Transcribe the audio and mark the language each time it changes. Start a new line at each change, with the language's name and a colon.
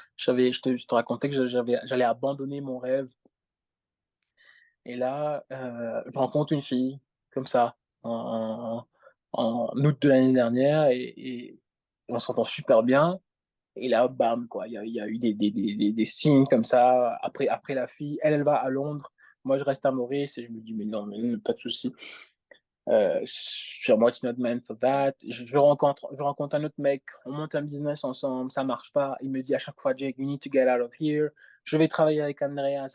French: Je te racontais que j'allais abandonner mon rêve. Et là, je rencontre une fille, comme ça, en août de l'année dernière, et on s'entend super bien. Et là, bam, quoi, il y a eu des signes comme ça. Après la fille, elle va à Londres. Moi, je reste à Maurice et je me dis, mais non, pas de souci. Sur moi,
English: it's not meant for that.
French: Je rencontre un autre mec, on monte un business ensemble, ça marche pas. Il me dit à chaque fois, Jake,
English: you need to get out of here.
French: Je vais travailler avec Andreas.